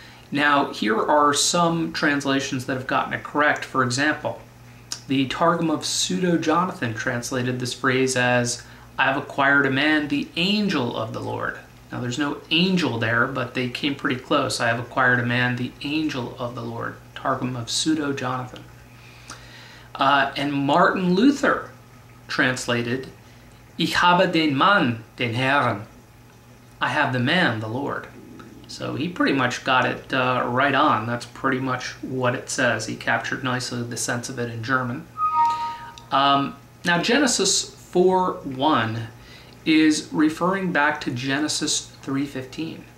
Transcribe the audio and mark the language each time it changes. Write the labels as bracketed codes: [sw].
[en] Now, here are some translations that have gotten it correct. For example, the Targum of Pseudo-Jonathan translated this phrase as, I have acquired a man, the angel of the Lord. Now, there's no angel there, but they came pretty close. I have acquired a man, the angel of the Lord. Targum of Pseudo-Jonathan. And Martin Luther translated, [de] Ich habe den Mann, den Herrn. [en] I have the man, the Lord. So he pretty much got it right on. That's pretty much what it says. He captured nicely the sense of it in German. Now, Genesis 4:1 is referring back to Genesis 3:15.